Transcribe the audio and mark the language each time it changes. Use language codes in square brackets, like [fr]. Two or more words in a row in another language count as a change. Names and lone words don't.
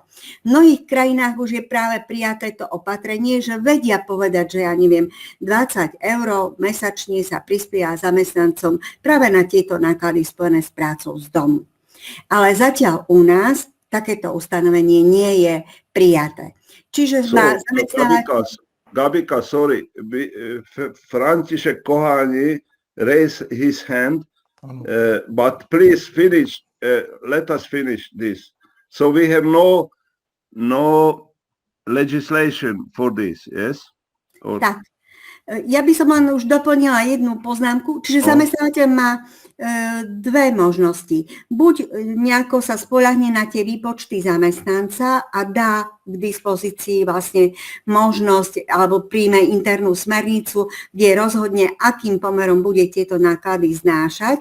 [sk] V mnohých krajinách už je práve prijaté to opatrenie, že vedia povedať, že ja neviem, 20 eur mesačne sa prispieva zamestnancom práve na tieto náklady spojené s prácou z domu. Ale zatiaľ u nás takéto ustanovenie nie je prijaté. Čiže [en] Gabika, sorry, František Kohani raised his hand. But please finish. Let us finish this. So we have no legislation for this, yes? Or... [sk] Tak. Ja by som len už doplnila jednu poznámku. Čiže zamestnávateľ má dve možnosti. Buď nejako sa spoľahne na tie výpočty zamestnanca a dá k dispozícii vlastne možnosť alebo príjme internú smernicu, kde rozhodne, akým pomerom bude tieto náklady znášať.